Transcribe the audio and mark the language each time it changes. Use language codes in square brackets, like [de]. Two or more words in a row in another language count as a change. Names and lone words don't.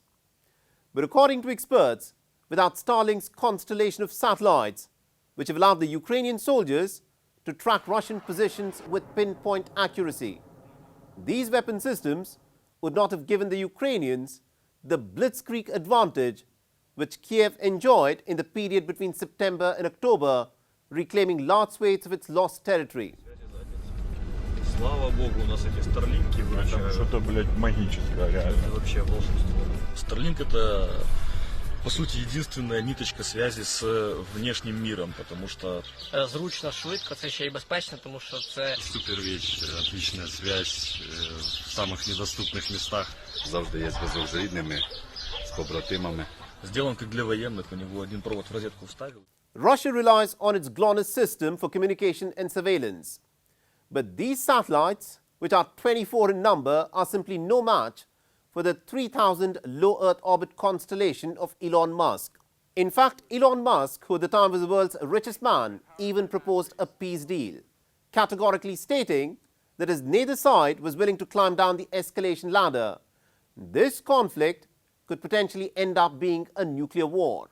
[en] But according to experts, without Starlink's constellation of satellites, which have allowed the Ukrainian soldiers to track Russian positions with pinpoint accuracy, these weapon systems would not have given the Ukrainians the blitzkrieg advantage which Kiev enjoyed in the period between September and October, reclaiming large swathes of its lost territory. [ru] Слава богу, у нас эти Starlink'и выручают. Что-то, блядь, магическое, реально. Это вообще волшебство. Starlink — это, по сути, единственная ниточка связи с внешним миром, потому что... [uk] Зручно, швидко, це ще й безпечно, тому що це... [ru] Супер вещь, отличная связь в самых недоступных местах. [uk] Завжди є зв'язок з рідними, з побратимами. [ru] Сделан как для военных, у него один провод в розетку вставил. [en] Russia relies on its GLONASS system for communication and surveillance. But these satellites, which are 24 in number, are simply no match for the 3,000 low Earth orbit constellation of Elon Musk. In fact, Elon Musk, who at the time was the world's richest man, even proposed a peace deal, categorically stating that as neither side was willing to climb down the escalation ladder, this conflict could potentially end up being a nuclear war.